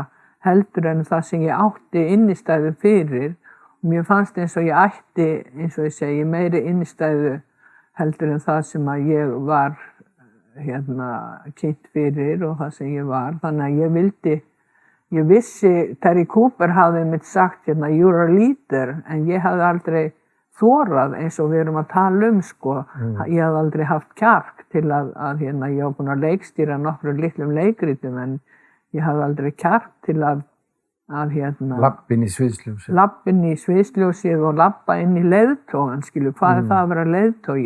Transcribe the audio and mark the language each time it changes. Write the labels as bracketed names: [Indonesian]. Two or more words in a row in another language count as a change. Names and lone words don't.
[Icelandic] heldur en það sem ég átti innistæðu fyrir og mér fannst eins og ég ætti, eins og ég segi, meiri innistæðu heldur en það sem að ég var hérna kynnt fyrir og það sem ég var, þannig að ég vissi, Terry Cooper hafði mitt sagt hérna, [English] you're a leader, [Icelandic] en ég hafði aldrei þorað eins og við erum að tala sko. Ég hafði aldrei haft kjark til að hérna, ég var búin að leikstýra nokkrum litlum leikritum en ég hafði aldrei kjark til að lappin í sviðsljósið. Lappin í sviðsljósið og lappa inn í leiðtogan, skilu, hvað það að vera leiðtogi.